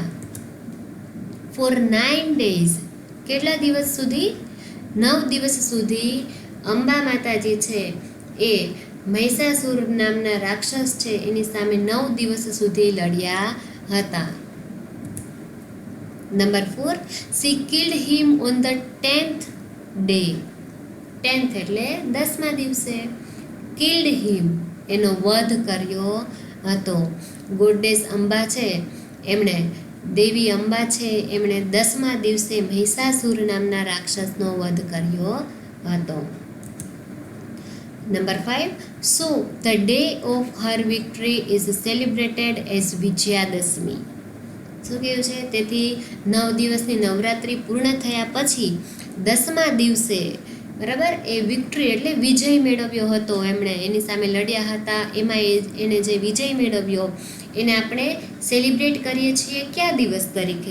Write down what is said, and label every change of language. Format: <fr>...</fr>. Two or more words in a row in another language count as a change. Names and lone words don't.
<en>for 9 days</en> <gu>કેટલા દિવસ સુધી? 9 દિવસ સુધી અંબા માતાજી છે એ મહિષાસુર નામના રાક્ષસ છે એની સામે 9 દિવસ સુધી લડ્યા હતા. નંબર 4,</gu> <en>she killed him on the 10th day.</en> <gu>10th એટલે 10મા દિવસે.</gu> <en>killed him</en> <gu>એનો વધ કર્યો હતો. ગોડેસ અંબા છે એમણે, દેવી અંબા છે એમણે 10મા દિવસે મહિષાસુર નામના રાક્ષસનો વધ કર્યો હતો. નંબર 5,</gu> <en>so the day of her victory is celebrated as વિજયાદશમી.</en> <gu>શું કહ્યું છે? તેથી 9 દિવસની નવરાત્રિ પૂર્ણ થયા પછી 10મા દિવસે, બરાબર, એ વિક્ટરી એટલે વિજય મેળવ્યો હતો એમણે, એની સામે લડ્યા હતા, એમાં એને જે વિજય મેળવ્યો એને આપણે સેલિબ્રેટ કરીએ છીએ કયા દિવસ તરીકે?</gu>